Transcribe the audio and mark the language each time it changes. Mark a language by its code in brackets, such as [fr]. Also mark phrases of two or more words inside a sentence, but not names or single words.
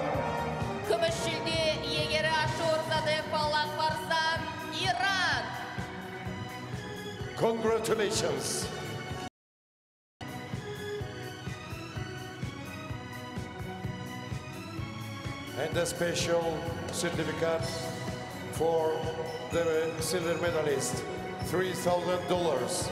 [kk] Күміс жүлде егері Ашурзадeh Falak Farzan, Иран. [en] Congratulations. And a special certificate for the silver medalist, $3,000.